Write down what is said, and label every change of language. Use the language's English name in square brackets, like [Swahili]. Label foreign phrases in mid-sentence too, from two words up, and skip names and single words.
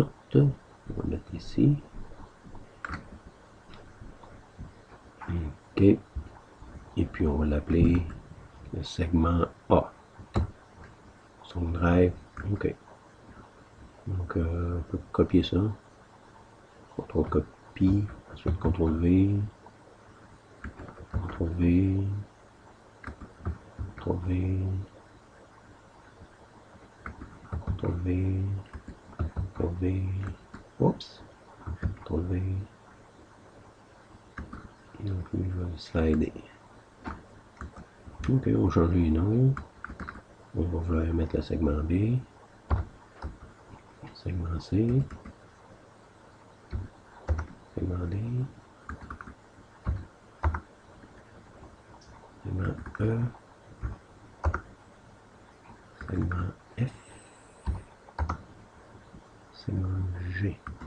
[French] On va mettre ici. OK. Et puis, on va l'appeler le segment A. Son drive. OK. Donc, on peut copier ça. CTRL copie, ensuite CTRL V, CTRL V, CTRL V, CTRL V, CTRL V, oups, CTRL V, et donc je vais slider. Ok, on va changer les noms. On va vouloir mettre le segment B, segment C, segment D, segment E, segment F, segment G.